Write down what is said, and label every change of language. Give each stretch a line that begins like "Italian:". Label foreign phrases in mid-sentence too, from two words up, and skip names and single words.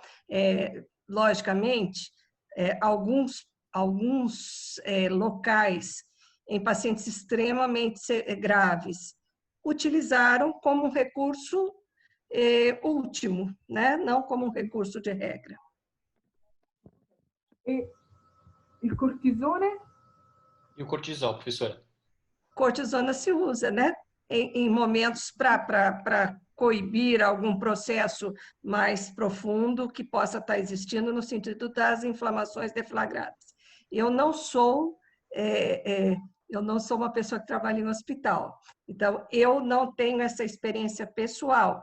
Portuguese: Logicamente, alguns locais em pacientes extremamente graves utilizaram como um recurso último, né? Não como um recurso de regra.
Italian: E il cortisone?
Portuguese: E o cortisol, professora? Cortisona se usa, né? Em momentos para coibir algum processo mais profundo que possa estar existindo no sentido das inflamações deflagradas. Eu não sou uma pessoa que trabalha em hospital, então eu não tenho essa experiência pessoal.